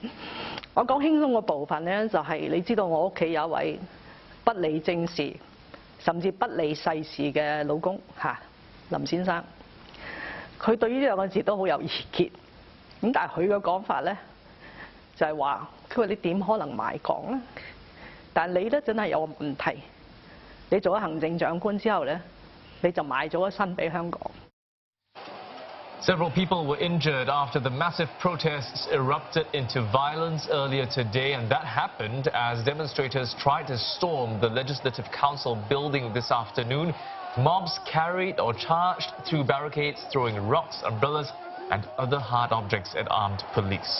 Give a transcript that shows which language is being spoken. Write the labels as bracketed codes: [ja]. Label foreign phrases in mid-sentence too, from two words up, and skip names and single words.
[yue] 我講輕鬆嘅部分呢，就係你知道我屋企有一位不理政事，甚至不理世事嘅老公林先生。佢對於呢兩個字都好有意見。咁但係佢嘅講法呢，就係話，佢話你點可能賣港呢？但係你呢，真係有個問題，你做咗行政長官之後呢，你就賣咗個身俾香港。 [en] Several people were injured after the massive protests erupted into violence earlier today, and that happened as demonstrators tried to storm the Legislative Council building this afternoon. Mobs carried or charged through barricades, throwing rocks, umbrellas and other hard objects at armed police.